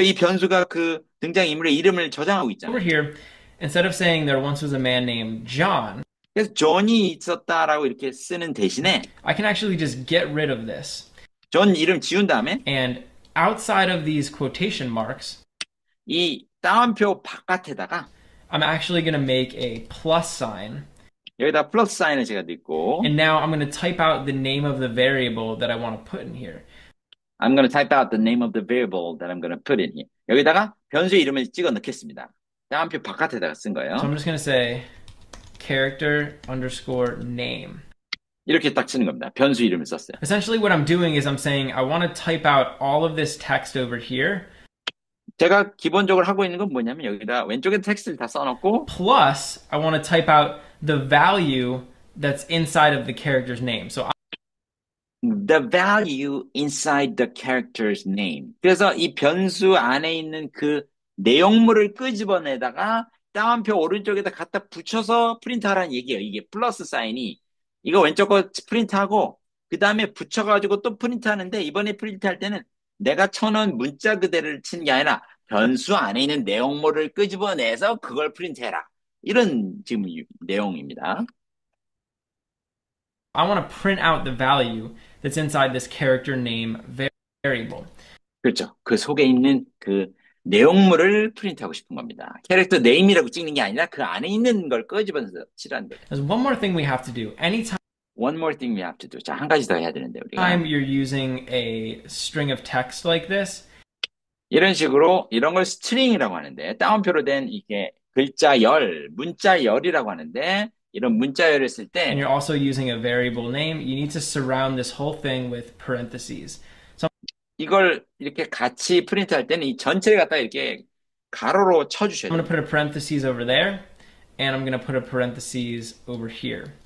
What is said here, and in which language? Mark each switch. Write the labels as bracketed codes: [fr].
[ko] 이 변수가 그 등장인물의 이름을 저장하고 [en] over [ko] 있잖아요. [en] here, instead of saying there once was a man named John, [ko] 그래서 존이 있었다라고 이렇게 쓰는 대신에 [en] I can actually just get rid of this. [ko] 존 이름 지운 다음에 [en] And outside of these quotation marks, [ko] 이 따옴표 바깥에다가 [en] I'm actually going to make a plus sign. [ko] 여기다 플러스 사인을 제가 넣고 [en] And now I'm going to type out the name of the variable that I want to put in here. I'm going to type out the name of the variable that I'm going to put in here. [ko] 여기다가 변수의 이름을 찍어 넣겠습니다. 따옴표 바깥에다가 쓴 거예요. [en] So I'm just going to say character underscore name. [ko] 이렇게 딱 쓰는 겁니다. 변수 이름을 썼어요. [en] Essentially what I'm doing is I'm saying I want to type out all of this text over here. [ko] 제가 기본적으로 하고 있는 건 뭐냐면 여기다 왼쪽에 텍스트를 다 써놓고 [en] Plus, I want to type out the value that's inside of the character's name. So the value inside the character's name. [ko] 그래서 이 변수 안에 있는 그 내용물을 끄집어내다가 따옴표 오른쪽에다 갖다 붙여서 프린트하라는 얘기예요. 이게 플러스 사인이 이거 왼쪽 거 프린트하고 그 다음에 붙여가지고 또 프린트하는데 이번에 프린트할 때는 내가 쳐놓은 문자 그대로를 치는 게 아니라 변수 안에 있는 내용물을 끄집어내서 그걸 프린트해라. 이런 지금 내용입니다. [en] I want to print out the value that's inside this character name variable. [ko] 그렇죠. 그 속에 있는 그 내용물을 프린트하고 싶은 겁니다. 캐릭터 네임이라고 찍는 게 아니라 그 안에 있는 걸 끄집어내서 칠하는 거죠. [en] There's one more thing we have to do. Anytime One more thing we have to do. [ko] 자, 한 가지 더 해야 되는데 우리가 [en] you're using a string of text like this, [ko] 이런 식으로 이런 걸 스트링이라고 하는데 따옴표로 된 이게 글자 열, 문자 열이라고 하는데 이런 문자 열을 쓸 [en] and [ko] 때 [en] you're also using a variable name, you need to surround this whole thing with parentheses. So [ko] 이걸 이렇게 같이 프린트할 때는 이 전체를 갖다 이렇게 가로로 쳐주셔야 [en] I'm going to [ko] 돼요. [en] put a parentheses over there, and I'm going to put a parentheses over here.